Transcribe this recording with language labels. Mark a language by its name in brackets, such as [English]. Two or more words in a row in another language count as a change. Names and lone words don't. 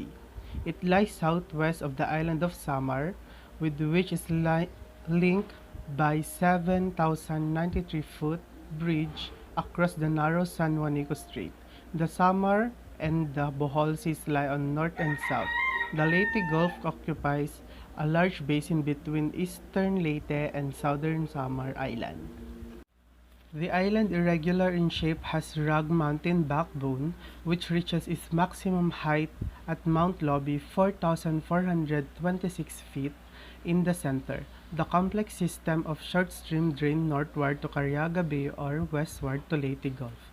[English] It lies southwest of the island of Samar, with which is linked by 7,093-foot bridge across the narrow San Juanico Strait. The Samar and the Bohol Seas lie on north and south. The Leyte Gulf occupies a large basin between eastern Leyte and southern Samar Island. The island, irregular in shape, has rugged mountain backbone, which reaches its maximum height at Mount Lobby, 4,426 feet, in the center. The complex system of short stream drain northward to Cariaga Bay or westward to Leyte Gulf.